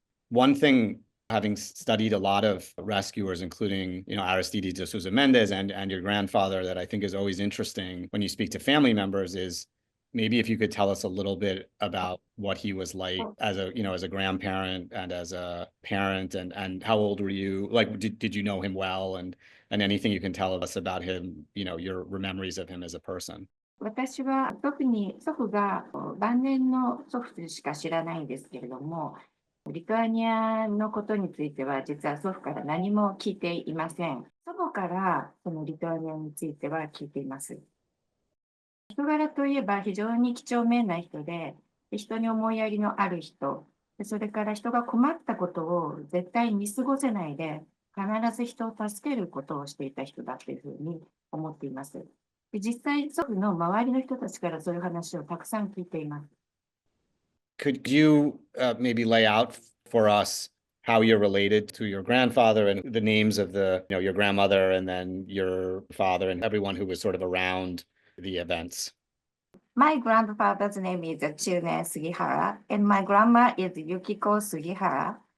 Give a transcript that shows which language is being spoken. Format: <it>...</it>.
<en>One thing, having studied a lot of rescuers, including, Aristides de Souza Mendes and your grandfather, that I think is always interesting when you speak to family members is maybe if you could tell us a little bit about what he was like as a grandparent and as a parent, and how old were you? Like, did you know him well, and anything you can tell us about him, your memories of him as a person.</en> <ja>私は特に祖父が晩年の祖父しか知らないんですけれども、リトアニアのことについては実は祖父から何も聞いていません。祖母からそのリトアニアについては聞いています。人柄といえば非常に几帳面な人で、人に思いやりのある人、それから人が困ったことを絶対見過ごせないで、必ず人を助けることをしていた人だというふうに思っています。で、実際、祖父の周りの人たちからそういう話をたくさん聞いています。</ja> <en>Could you maybe lay out for us how you're related to your grandfather and the names of your grandmother and then your father and everyone who was sort of around the events? My grandfather's name is Chiune Sugihara, and my grandma is Yukiko Sugihara.</en>